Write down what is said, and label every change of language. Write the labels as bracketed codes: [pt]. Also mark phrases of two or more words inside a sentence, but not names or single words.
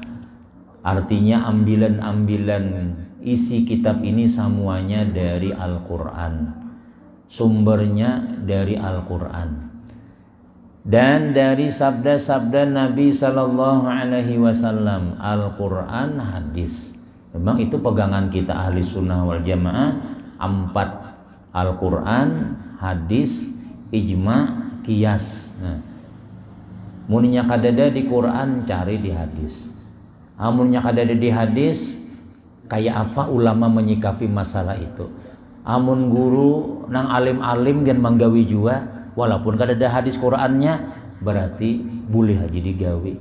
[id] Artinya ambilan-ambilan isi kitab ini semuanya dari Al-Quran, sumbernya dari Al-Quran dan dari sabda-sabda Nabi [ar] صلى الله عليه وسلم. [id] Al-Quran, hadis, memang itu pegangan kita [ar] أهل السنة والجماعة, [id] 4: Al-Quran, hadis, ijma, qiyas. [bjn] Nah, muninya kadada di Quran, cari di hadis. Amunnya kadada di hadis, kayak apa ulama menyikapi masalah itu. Amun guru nang alim-alim dan menggawi jua, walaupun kadada hadis Qurannya, berarti boleh aja digawi.